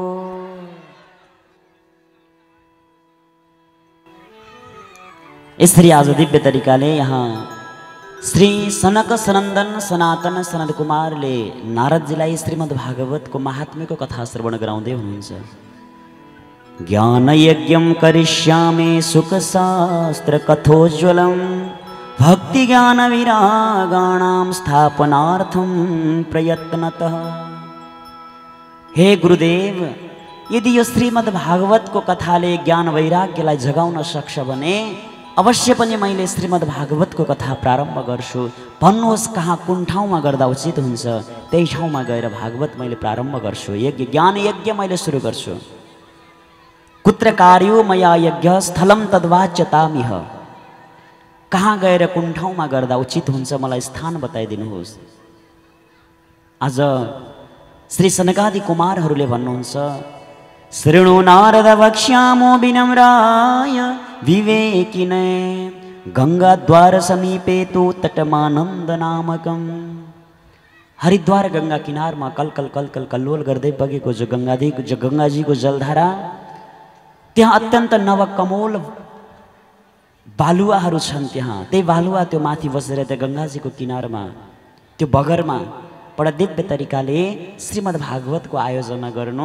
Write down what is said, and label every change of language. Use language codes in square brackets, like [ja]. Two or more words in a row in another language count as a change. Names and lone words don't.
[ne] यसरी आज दिव्य तरिकाले यहाँ श्री सनक सनन्दन सनातन सनद कुमारले नारदजीलाई श्रीमद् भागवतको महात्म्यको कथा श्रवण गराउँदै हुनुहुन्छ। [sa] ज्ञान यज्ञम करिष्यामि सुखशास्त्र कथोज्वलम भक्ति ज्ञान विरागाणां स्थापनार्थं प्रयत्नतः। [ne] हे गुरुदेव, यदि यो श्रीमद् भागवतको कथाले ज्ञान वैराग्यलाई जगाउन सक्छ भने अवश्य पनि मैले श्रीमद् भागवतको कथा प्रारम्भ गर्छु। भन्नुहोस् कहाँ कुन ठाउँमा गर्दा उचित हुन्छ, त्यही ठाउँमा गएर भागवत मैले प्रारम्भ गर्छु। यज्ञ ज्ञान यज्ञ मैले सुरु गर्छु। [sa] कुत्र कार्यो मया यज्ञ स्थलम तद्वाच्यतामिह। [ne] कहाँ गएर कुन ठाउँमा गर्दा उचित हुन्छ मलाई स्थान बताइदिनुहोस्। आज श्री सनकादि कुमारहरूले भन्नुहुन्छ, [sa] शृणु नारद वक्ष्यामो विनम्राय विवेकिने गंगाद्वार समीपे तो तटमानन्द नामकम। [ne] हरिद्वार गंगा किनारमा कलकल कलकल कल्लोल गर्दै बगेको जो गंगाजीको जलधारा, त्यहाँ अत्यन्त नवकमोल बालुवाहरू छन्। त्यहाँ त्यही बालुवा त्यो माथि बसेर त्यो गंगाजीको किनारमा त्यो बगरमा बडा दिव्य तरिकाले श्रीमद् भागवतको आयोजना गर्नु।